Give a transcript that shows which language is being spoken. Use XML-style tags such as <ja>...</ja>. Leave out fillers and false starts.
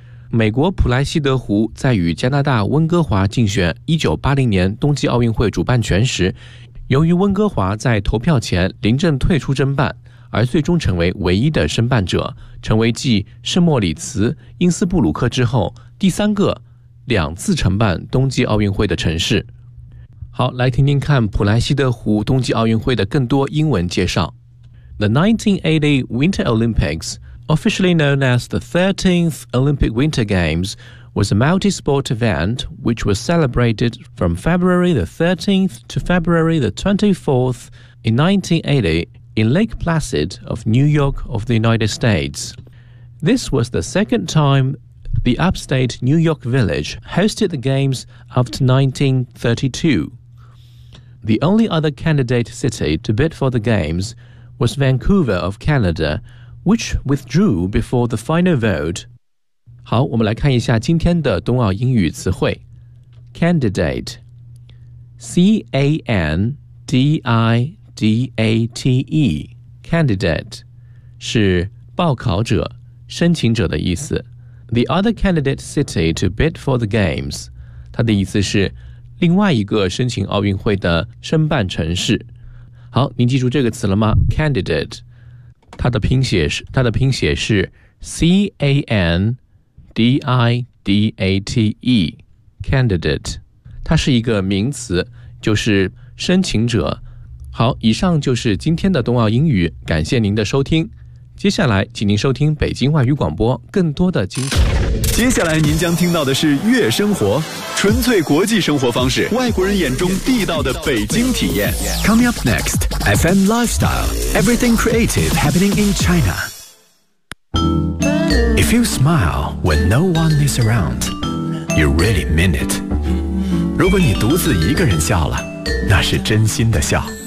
<zh>美国普莱西德湖在与加拿大温哥华竞选1980年冬季奥运会主办权时，由于温哥华在投票前临阵退出争办，而最终成为唯一的申办者，成为继圣莫里茨、因斯布鲁克之后第三个两次承办冬季奥运会的城市。好，来听听看普莱西德湖冬季奥运会的更多英文介绍。</zh> <en>The 1980 Winter Olympics, officially known as the 13th Olympic Winter Games, was a multi-sport event which was celebrated from February the 13th to February the 24th in 1980 in Lake Placid of New York of the United States. This was the second time the upstate New York Village hosted the games after 1932. The only other candidate city to bid for the Games was Vancouver of Canada, which withdrew before the final vote.</en> <zh>好，我们来看一下今天的冬奥英语词汇。</zh> <en>Candidate. C-A-N-D-I-D-A-T-E. Candidate.</en> <zh>是报考者、申请者的意思。</zh> <en>The other candidate city to bid for the Games.</en> <zh>它的意思是另外一个申请奥运会的申办城市。好，您记住这个词了吗 ？Candidate， 它的拼写是 C-A-N-D-I-D-A-T-E， candidate， 它是一个名词，就是申请者。好，以上就是今天的冬奥英语，感谢您的收听。接下来，请您收听北京外语广播更多的精彩。接下来您将听到的是月生活，纯粹国际生活方式，外国人眼中地道的北京体验。</zh> <en>Coming up next, FM Lifestyle, everything creative happening in China. If you smile when no one is around, you really mean it.</en> <zh>如果你独自一个人笑了，那是真心的笑。</zh>